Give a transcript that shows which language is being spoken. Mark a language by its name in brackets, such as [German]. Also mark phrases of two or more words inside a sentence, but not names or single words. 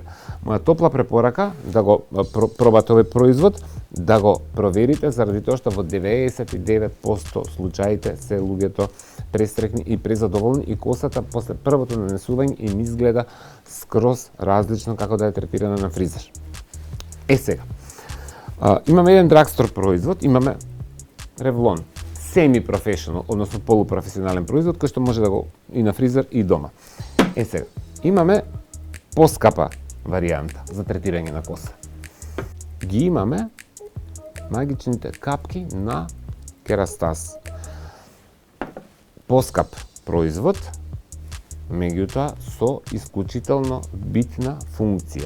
[Macedonian] Моја топла препорака да го пробате овој производ, да го проверите заради тоа што во 99% случаите се луѓето престрекни и презадоволни и косата после првото нанесување им изгледа скроз различно како да е третирана на фризер. Сега, имаме еден драгстор производ, имаме Revlon semi-professional, односно полупрофесионален производ, кој што може да го и на фризер и дома. Сега, имаме поскапа варијанта за третирање на коса. Ги имаме магичните капки на Kerastase. Поскап производ, меѓутоа со исклучително битна функција.